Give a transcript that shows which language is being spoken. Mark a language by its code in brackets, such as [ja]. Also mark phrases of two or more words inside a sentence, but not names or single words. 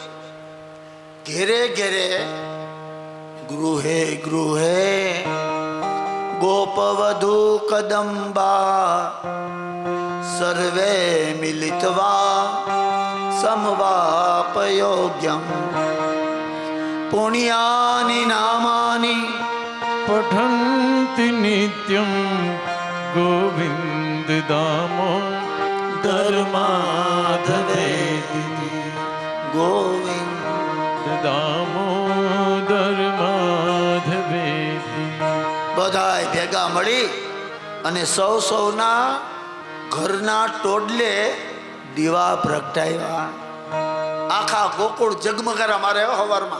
[sa] ઘેરે ઘેરે ગૃહે ગૃહે ગોપવધુ કદંબા સર્વે મિલિત્વા સમવાપયોગ્યમ પુણ્યાની નામાની पठन्ति नित्यं गोविन्द दामो धर्माधवेति. ગોવિંદ દામોદર માધવેતિ. [gu] બધાય ભેગા મળી અને સૌના ઘરના ટોડલે દીવા પ્રગટાવ્યા. આખા ગોકુળ જગમગારા મારે હવારમાં.